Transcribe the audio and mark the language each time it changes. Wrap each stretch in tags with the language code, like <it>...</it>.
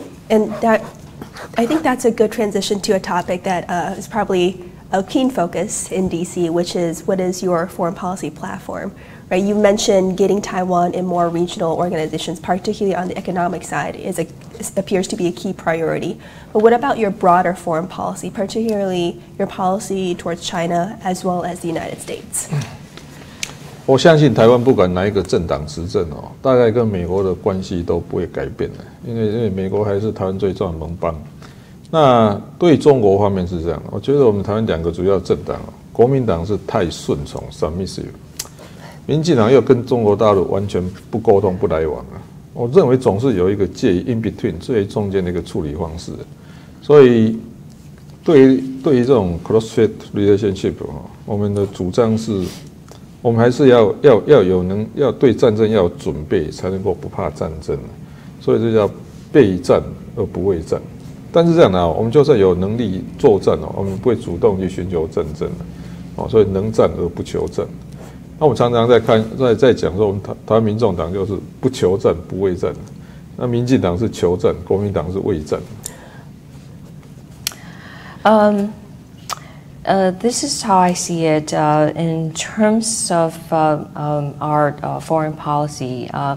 <en>And I think that's a good transition to a topic that is probably a keen focus in DC, which is what is your foreign policy platform, right? You mentioned getting Taiwan in more regional organizations, particularly on the economic side, appears to be a key priority. But what about your broader foreign policy, particularly your policy towards China as well as the United States?</en> <zh>我相信台湾不管哪一个政党执政大概跟美国的关系都不会改变的，因为美国还是台湾最重要的盟邦。那对中国方面是这样，我觉得我们台湾2个主要政党，国民党是太顺从 submissive， 民进党又跟中国大陆完全不沟通不来往啊。我认为总是有一个介于 in between 最中间的一个处理方式，所以对于这种 cross-strait relationship 我们的主张是，我们还是要对战争要有准备，才能够不怕战争，所以这叫备战而不畏战。但是这样的我们就算有能力作战我们不会主动去寻求战争所以能战而不求战。那我们常常在讲说，我们台湾民众党就是不求战不畏战，那民进党是求战，国民党是畏战。</zh> <en>This is how I see it in terms of our foreign policy.</en>